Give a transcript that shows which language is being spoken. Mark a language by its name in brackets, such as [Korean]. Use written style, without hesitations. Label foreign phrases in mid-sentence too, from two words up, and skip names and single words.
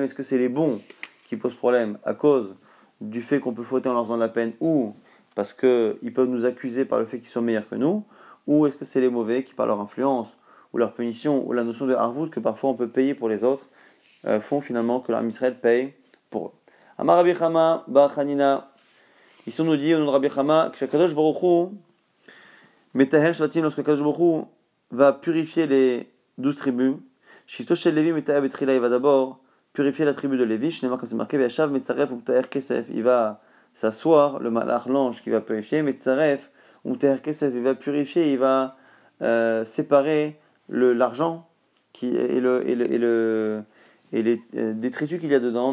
[French] Est-ce que c'est les bons qui posent problème à cause du fait qu'on peut fauter en leur faisant de la peine, ou parce qu'ils peuvent nous accuser par le fait qu'ils sont meilleurs que nous, ou est-ce que c'est les mauvais qui, par leur influence, ou leur punition, ou la notion de harvout que parfois on peut payer pour les autres, font finalement que l' [Hebrew] עם ישראל [French] paye pour eux. [Hebrew] אמר רבי חמא בר חנינא, [French] ici on nous dit au nom de Rabbi Chama que [Hebrew] קדוש ברוך הוא מטהר שבטים, [French] lorsque [Hebrew] קדוש ברוך הוא [French] va purifier les 12 tribus, [Hebrew] שבטו של לוי מטהר בתחילה, [French] il va d'abord purifier la tribu de Lévi, comme c'est marqué, [Hebrew] וישב מצרף מטהר כסף, [French] il va s'asseoir, le malach, l'ange qui va purifier, [Hebrew] מצרף מטהר כסף, [French] il va purifier, il va séparer l'argent et les détritus qu'il y a dedans.